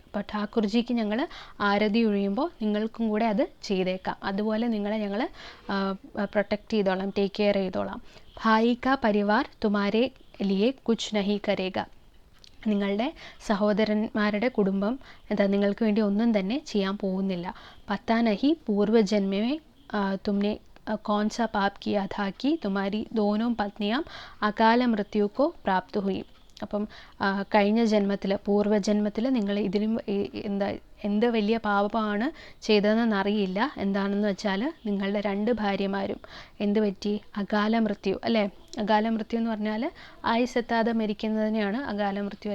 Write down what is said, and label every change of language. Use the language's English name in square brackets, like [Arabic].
[Malayalam] അപ്പോൾ ഠാക്കുർജിക്ക് ഞങ്ങൾ ആരതി ഒഴിയുമ്പോൾ നിങ്ങൾക്കും കൂടെ അത് ചെയ്തേക്കാം. അതുപോലെ നിങ്ങളെ ഞങ്ങൾ പ്രൊട്ടക്റ്റ് ചെയ്തോളാം, ടേക്ക് കെയർ ചെയ്തോളാം. [Hindi] ഭായി കാ പരിവാർ തുമാരെ ലിയെ കുച്ച് നഹി കരേഗ. [Malayalam] നിങ്ങളുടെ സഹോദരന്മാരുടെ കുടുംബം നിങ്ങൾക്ക് വേണ്ടി ഒന്നും തന്നെ ചെയ്യാൻ പോകുന്നില്ല. [Hindi] പത്താ നഹി പൂർവ്വജന്മമേ തുമ്നെ कौन सा पाप किया था कि तुम्हारी दोनों पत्नियां अकाल मृत्यु को प्राप्त हुई. [Malayalam] അപ്പം കഴിഞ്ഞ ജന്മത്തിൽ, പൂർവ്വജന്മത്തിൽ നിങ്ങൾ ഇതിനും എന്ത് വലിയ പാപമാണ് ചെയ്തതെന്നറിയില്ല. എന്താണെന്ന് വെച്ചാൽ നിങ്ങളുടെ 2 ഭാര്യമാരും എന്ത് പറ്റി, അകാല മൃത്യു അല്ലേ. അകാല മൃത്യു എന്ന് പറഞ്ഞാൽ ആയുസ്സെത്താതെ മരിക്കുന്നതിനെയാണ് അകാല മൃത്യു.